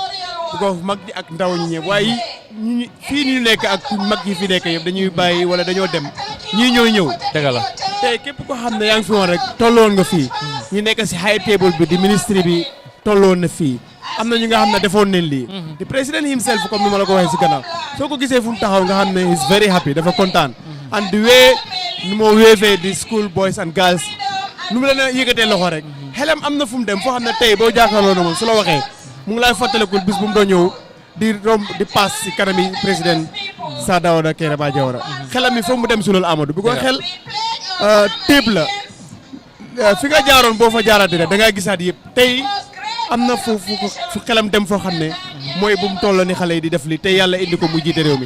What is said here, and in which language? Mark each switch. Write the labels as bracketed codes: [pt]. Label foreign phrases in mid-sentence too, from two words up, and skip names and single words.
[wo] bu ko mag ñi ak ndaw ñi ñëpp waaye fii ñu nekk ak mag yi fi nekk yëpp dañuy bàyyi wala dañoo dem ñii ñooy ñëw. dëgg la tey képp ko xam ne yaa ngi fi woon rek tolloon nga fii. ñu nekk si [en] high table [wo] bi di ministre bi tolloon na fii. am na ñu nga xam ne defoon nañ lii. di président himself comme ni ma la ko waxee si gannaaw soo ko gisee fu mu taxaw nga xam ne [en] is very happy [wo] dafa kontaan. [en] and the way [wo] nu moo wéefee di [en] school boys and girls [wo] nu mu leen a yëgatee loxo rek xelam am na fu mu dem foo xam ne tey boo jàkkaarloo na moom su la waxee mu ngi lay fàttalikul bis bu mu doon ñëw di romb di pass si kanami président Sir Dawda Kairaba Jawara xelam mi foog mu dem si loolu Amadou bi ko xel téeb la fi nga jaaroon boo fa jaaraatee da ngay gisaat yëpp tey am na fu xelam dem foo xam ne mooy bu mu toll ni xale yi di def li te yàlla indi ko mu jiite réew mi.